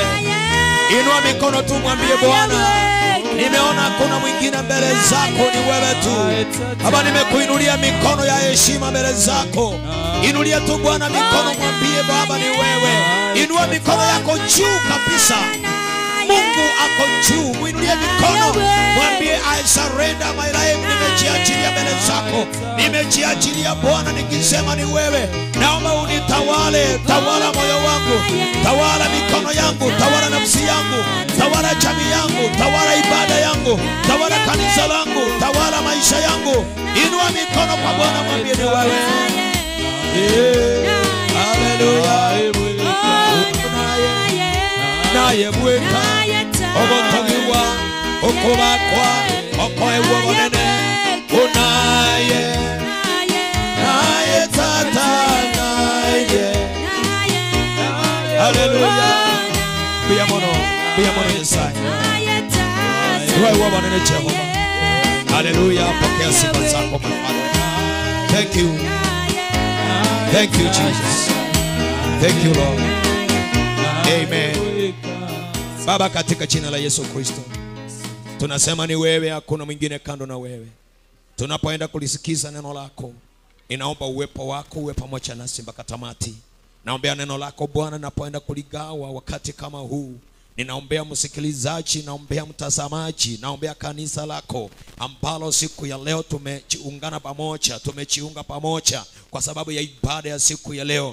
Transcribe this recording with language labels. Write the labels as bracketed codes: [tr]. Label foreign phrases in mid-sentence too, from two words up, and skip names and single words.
[sw] Inua mikono tumwambie Bwana, nimeona hakuna mwingine mbele zako, ni wewe tu. Baba, nimekuinulia mikono ya heshima mbele zako. Inulia tu Bwana mikono, mwambie Baba ni wewe. Inua mikono yako juu kabisa. Mungu ako juu, muinulie mikono, mwambie [en] I surrender my life. [sw] Nimejiachilia mbele zako, nimejiachilia Bwana, nikisema ni wewe. Naomba unitawale, tawala moyo wangu, tawala mikono yangu, tawala nafsi yangu, tawala jamii yangu, tawala ibada yangu, tawala kanisa langu, tawala maisha yangu. Inua mikono kwa Bwana, mwambie ni wewe. Hallelujah. [guz] Naye bweka ogotogiwa okobakwa okoewa bonene unaye naye tata naye. Hallelujah. Bia mono Yesaya wewe bonene Jehova. [sw] Hallelujah. Pokea sifa zako [en] my Father. Thank you. Thank you Jesus. Thank you Lord. Amen. [sw] Baba, katika jina la Yesu Kristo tunasema ni wewe, hakuna mwingine kando na wewe. Tunapoenda kulisikiza neno lako, ninaomba uwepo wako uwe pamoja nasi mpaka tamati. Naombea neno lako Bwana, napoenda kuligawa wakati kama huu, ninaombea msikilizaji, naombea mtazamaji, naombea kanisa lako ambalo siku ya leo tumejiunga pamoja kwa sababu ya ibada ya siku ya leo.